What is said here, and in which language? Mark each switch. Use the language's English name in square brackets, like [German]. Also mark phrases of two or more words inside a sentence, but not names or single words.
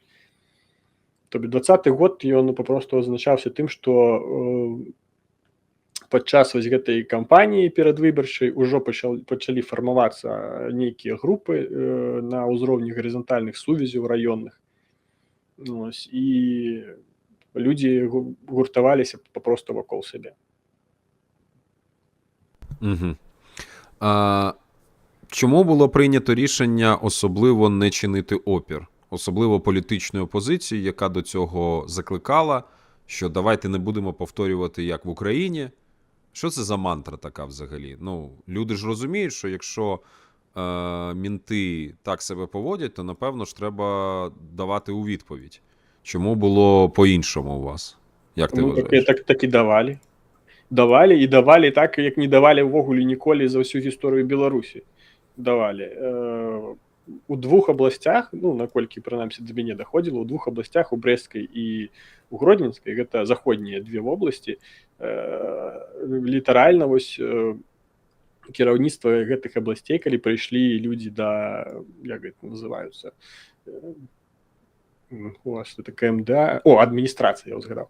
[Belarusian] То бок 20-й год ён папросту азначаўся тым, што падчас гэтай кампаніі перадвыбарчай ужо пачалі фармавацца нейкія групы на ўзроўні гарызантальных сувязяў раённых. І людзі гуртаваліся папросту вакол сябе. [Ukrainian] Чому було прийнято рішення особливо не чинити опір? Особливо політичної опозиції, яка до цього закликала, що давайте не будемо повторювати, як в Україні. Що це за мантра така взагалі? Люди ж розуміють, що якщо мінти так себе поводять, то, напевно ж, треба давати у відповідь. Чому було по-іншому у вас? Як ти вважаєш? [Belarusian] Так і давали. Давали так, як не давали ввогуле ніколі за всю гісторыю Беларусі. Давали. У двух областях, наколькі, прынамсі, да мяне даходзіла, у двух областях, у Брэсцкай і у Гродненскай, гэта заходнія две вобласці, літаральна кіраўніцтва гэтых абласцей, калі прыйшлі людзі да, як гэта называюцца, у вас это КМДА, адміністрацыя, я ўзгадаў.